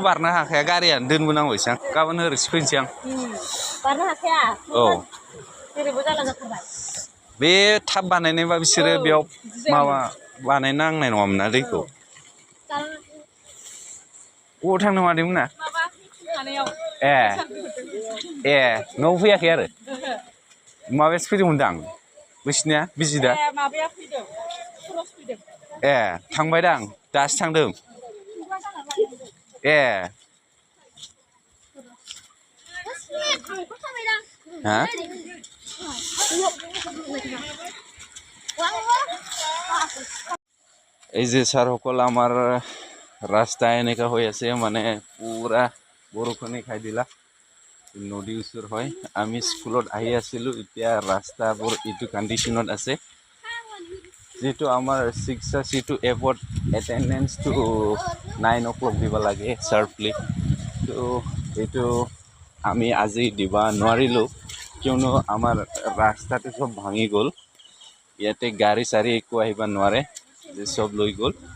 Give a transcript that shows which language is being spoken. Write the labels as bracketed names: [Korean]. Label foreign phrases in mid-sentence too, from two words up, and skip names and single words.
[Bodo] बारनो हाखाया गारियानो दोनबोनांबायसो आं गाबोन ओरैसो फैनोसै आं बारनो हाखाया औ जेरैबो जाला जाथारबाय बे थाब बानायनायबा बिसोरो बेयाव माबा बानायनांनाय नङामोन ना दैखौ बबाव थांनो मादैमोना ए ए न'आव फैयाखै आरो माबायासो फैदोंमोनदां बैसिनिया बिजिदा ए थांबायदां दासो थांदों ए [Assamese] হ্যাঁ এই যে স্যারসকল আমার রাস্তা এনেকা হৈ আছে মানে পুৰা বৰষুণে খাই দিলা নদী ওচৰ হয় আমি স্কুলত আহি আছিলোঁ এতিয়া ৰাস্তাবোৰ এইটো কণ্ডিশ্যনত আছে যেহেতু আমাৰ 6:30 to এপত এটেণ্ডেঞ্চটো 9 o'clock দিব লাগে শাৰ্পলি তো এইটো আমি আজি দিবা নোৱাৰিলোঁ কিয়নো আমাৰ ৰাস্তাটো সব ভাঙি গ'ল ইয়াতে গাড়ী চাৰি একো আহিব নোৱাৰে যে সব লৈ গ'ল